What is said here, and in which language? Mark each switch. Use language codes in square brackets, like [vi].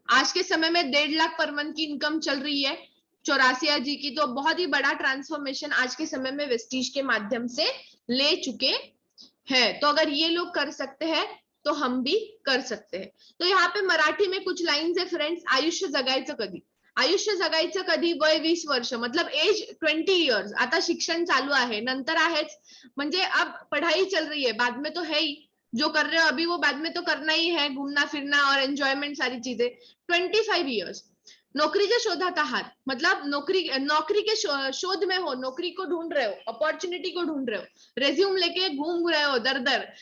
[hi] आज के समय में 1.5 लाख पर मंथ की इनकम चल रही है चौरासिया जी की। तो बहुत ही बड़ा ट्रांसफॉर्मेशन आज के समय में वेस्टीज के माध्यम से ले चुके हैं। तो अगर ये लोग कर सकते हैं तो हम भी कर सकते हैं। तो यहाँ पे मराठी में कुछ लाइन्स है फ्रेंड्स। [mr] आयुष्य जगायचं कधी, आयुष्य जगायचं कधी, वय 20 वर्ष, [hi] मतलब एज 20 इयर्स। [mr] आता शिक्षण चालू आहे, नंतर आहेच, म्हणजे [hi] अब पढ़ाई चल रही है, बाद में तो है ही, जो कर रहे हो अभी वो बाद में तो करना ही है, घूमना फिरना और एंजॉयमेंट सारी चीजें। [mr] 25 इयर्स नौकरीच्या शोधात आहात, [hi] मतलब नौकरी के शोध में हो, नौकरी को ढूंढ रहे हो, अपॉर्चुनिटी को ढूंढ रहे हो, रेज्यूम लेके घूम रहे हो दर दर।